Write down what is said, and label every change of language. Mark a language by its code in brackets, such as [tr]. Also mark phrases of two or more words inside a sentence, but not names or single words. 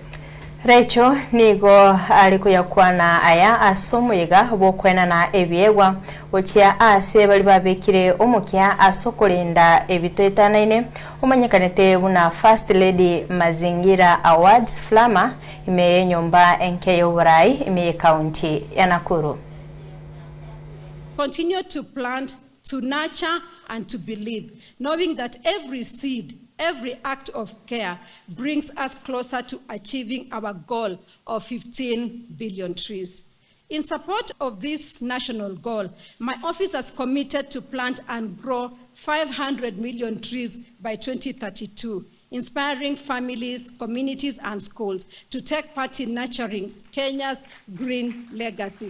[guz] Recho nigo alikuya kwana aya asomuyiga bokwena na ebyegwa okia ase bali babekire omukia Okorenda Bitoetanaine umanyekanete buna First Lady Mazingira Awards Flama imeye nyomba enkeyo Burai imeye county ya Nakuru. [en] Continue to plant, to nurture and to believe, knowing that every seed, every act of care brings us closer to achieving our goal of 15 billion trees. In support of this national goal, my office has committed to plant and grow 500 million trees by 2032, inspiring families, communities, and schools to take part in nurturing Kenya's green legacy.